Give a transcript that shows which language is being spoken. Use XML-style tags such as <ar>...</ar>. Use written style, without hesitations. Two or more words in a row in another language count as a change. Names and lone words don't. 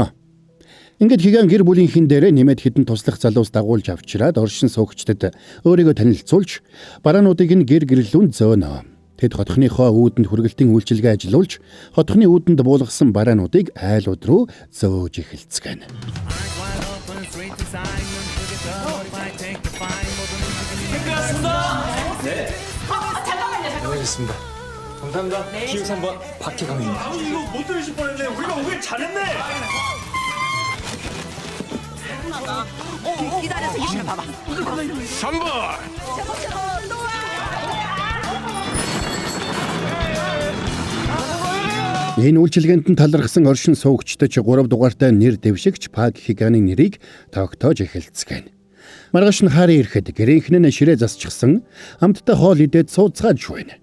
<mn>Ингээд Хиган гэр бүлийнхэн дээрээ нэмээд хідэн туслах залуус дагуулж авчираад оршин суугчдад өөрийгөө танилцуулж бараануудыг нь гэр гэрлүүн зөөнө. Тэд хотхныхоо үүдэнд хүргэлтийн үйлчилгээ ажиллуулж хотхны үүдэнд буулгасан бараануудыг айлууд руу зөөж эхэлцгэн.</mn> <ko>알겠습니다. 감사합니다. 기획 3번 박희강입니다. 이거 못 들으실 뻔했네. 우리가 오길 잘했네. 기다려서 이시면 봐봐. 3번.</ko> <mn>Энэ үйлчилгээнд нь талархсан оршин суугчдад 3 дугаартай нэр дэвшигч Пак Хиганы нэрийг тогтоож эхэлцгэн. Маргааш нь хари ирэхэд гэрийнхэн нь ширээ засчихсан амттай хоол идээд сууцгааж байна.</mn>